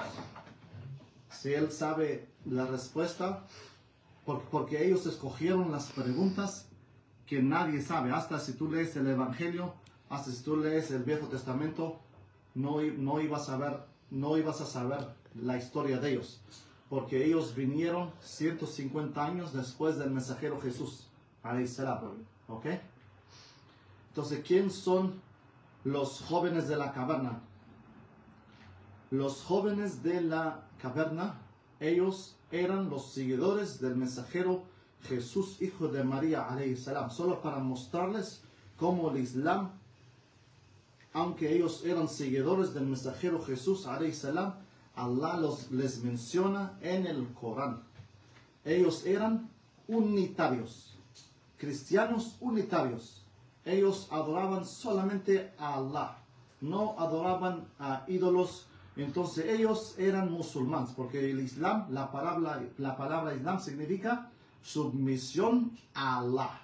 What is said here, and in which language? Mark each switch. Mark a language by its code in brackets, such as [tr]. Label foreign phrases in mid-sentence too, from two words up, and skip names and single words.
[es] Si él sabe la respuesta, porque ellos escogieron las preguntas que nadie sabe. Hasta si tú lees el Evangelio, hasta si tú lees el Viejo Testamento, no ibas a saber la historia de ellos, porque ellos vinieron 150 años después del mensajero Jesús, [ar] عليه السلام. [es] ¿Ok? Entonces, ¿quién son los jóvenes de la caverna? Los jóvenes de la caverna, ellos eran los seguidores del mensajero Jesús, hijo de María, [ar] عليه السلام. [es] Solo para mostrarles cómo el Islam, aunque ellos eran seguidores del mensajero Jesús, [ar] عليه السلام, [es] Allah les menciona en el Corán. Ellos eran unitarios, cristianos unitarios. Ellos adoraban solamente a Allah, no adoraban a ídolos. Entonces ellos eran musulmanes, porque el Islam, la palabra Islam significa submisión a Allah.